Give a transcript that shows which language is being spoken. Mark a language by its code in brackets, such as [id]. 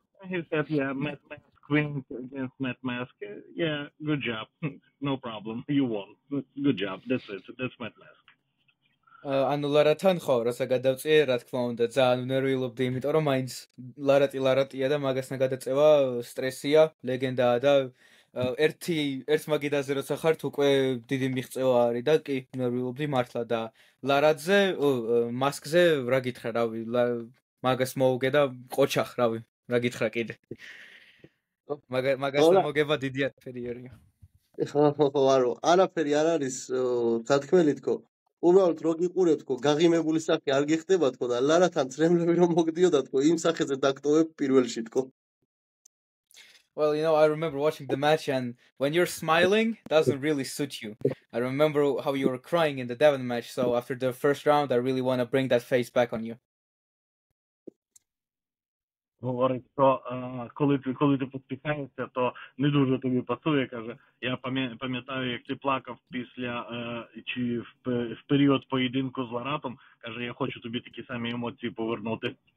[en] And he said, yeah, Matt Mask winning against Matt Mask, yeah, good job, no problem, you won, good job, that's it, that's Matt Mask. [ka] ანუ ლარათან ხო, როცა გადავწიე, რა თქმა უნდა, ძალიან უნერვიულობდი, იმიტომ რომ მაინც ლარატია და მაგასთან გადაწევა სტრესია, ლეგენდაა და ერთ მაგიდაზე როცა ხართ უკვე დიდი მიღწევა არის და კი უნერვიულობდი მართლა და ლარატზე, მასკზე რა გითხრა, რავი, მაგას მოუგე და ყოჩახ, რავი, რა გითხრა კიდე. მაგასთან მოგება დიდი არაფერია. ხო, არაფერი არ არის თათქმელი თქო. უბრალოდ რო გიყურებ თქო, გაღიმებული სახე არ გიხდება თქო და ლარათან წრემლები რომ მოგდიოდა თქო, იმ სახეზე დაგტოვებ პირველში თქო. [en] Well, I remember watching the match, and when you're smiling, it doesn't really suit you. I remember how you were crying in the Devon match, so after the first round, I really want to bring that face back on you. [uk] Говорить, що коли ти посміхаєшся, то не дуже тобі пасує, каже. Я пам'ятаю, як ти плакав чи в період поєдинку з Ларатом, каже, я хочу тобі такі самі емоції повернути.